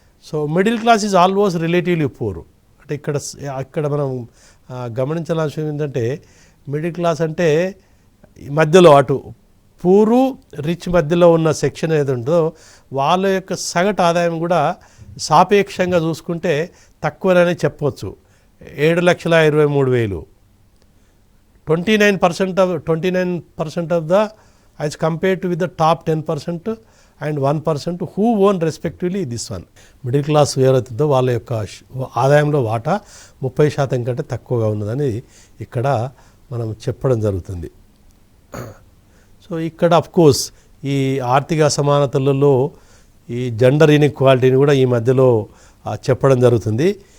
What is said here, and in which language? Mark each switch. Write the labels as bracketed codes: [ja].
[en] So middle class is almost relatively poor. [te] అంటే ఇక్కడ మనం గమనించాల్సిన ఏంటంటే మిడిల్ క్లాస్ అంటే మధ్యలో అటు పూరు రిచ్ మధ్యలో ఉన్న సెక్షన్ ఏది ఉంటుందో వాళ్ళ యొక్క సగటు ఆదాయం కూడా సాపేక్షంగా చూసుకుంటే తక్కువనే చెప్పవచ్చు. [en] 7,23,000, 29% of the as compared to with the top 10% and 1% who own respectively this one. [te] Middle class ఎవరైతుందో వాళ్ళ యొక్క ఆదాయంలో వాటా 30% కంటే తక్కువగా ఉన్నదని ఇక్కడ మనం చెప్పడం జరుగుతుంది. సో ఇక్కడ అఫ్కోర్స్ ఈ ఆర్థిక అసమానతలలో ఈ జెండర్ ఇన్ఈక్వాలిటీని కూడా ఈ మధ్యలో చెప్పడం జరుగుతుంది.